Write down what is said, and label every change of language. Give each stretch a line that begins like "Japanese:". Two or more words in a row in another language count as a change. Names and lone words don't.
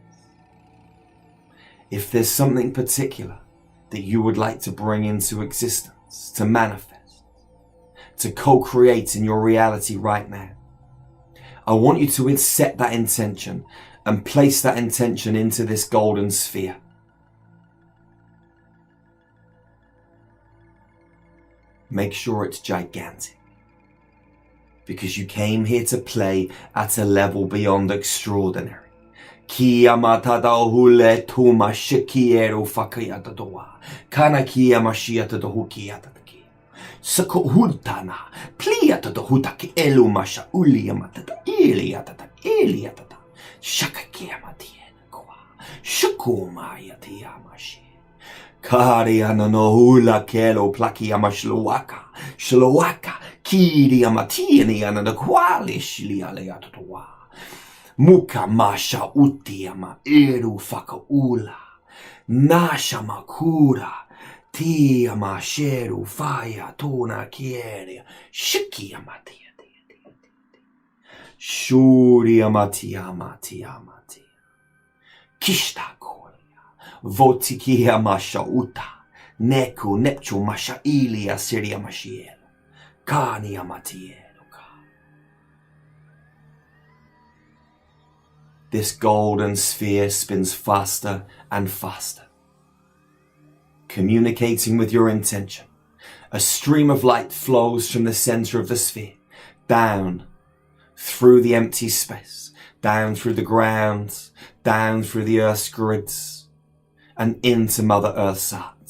English: If there's something particular that you would like to bring into existence, to manifest, to co-create in your reality right now, I want you to set that intention and place that intention into this golden sphere. Make sure it's gigantic, because you came here to play at a level beyond extraordinary. Kia matada hule tuma shikiero fakayata doa. Kana kia mashiata do hukiata taki. Sako hultana. Pliata do hutaki elu masha uliamatata iliatata. Shaka kia matiena kwa. Shukuma yatiamashi. Kariana no hula kelo plaki amashluaka. Shluaka. Kiri amatieni anana kwali shilialeata doa. Muka masha utiama eru fakaula. Nasha makura. Tia masheru faya tona kiere. Shiki amatia. Shuri amatia. Kishta kolia. Votikia masha uta. Neku nepchu masha ilia siria mashiel. Kani amatie. This golden sphere spins faster and faster, communicating with your intention. A stream of light flows from the center of the sphere, down through the empty space, down through the ground, down through the Earth's grids, and into Mother Earth's heart.